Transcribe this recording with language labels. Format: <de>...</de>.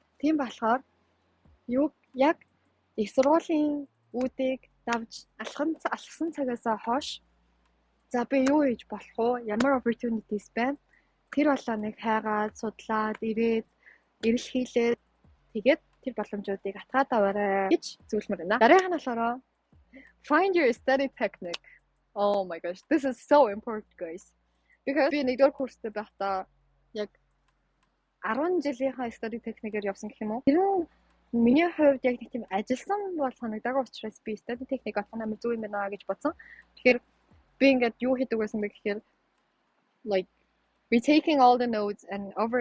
<mn>Тийм болохоор яг их сургуулийн үүдийг давж алхсан цагаас хойш за би юу хийж болох вэ? Ямар opportunities байна? Тэр болоо нэг хайгаад, судлаад, ирэл хийлээд тэгээд тэр боломжуудыг атгаад аваарай гэж зөвлөмөр байна. Дараагийнх нь болохоор</mn> <en>find your study technique. Oh my gosh, this is so important guys.</en> <mn>Because би нэгдүгээр курстэй байхдаа яг 10 жилийнхаа study technique-ээр явсан гэх юм уу? Тэр нь миний хувьд яг нэг тийм ажилласан бол санагдаагүй учраас би study technique авах нь зөв юм байна гэж бодсон. Тэгэхээр би ингээд юу хийдэг байсан бэ гэхээр</mn> <en>like retaking all the notes and over.</en>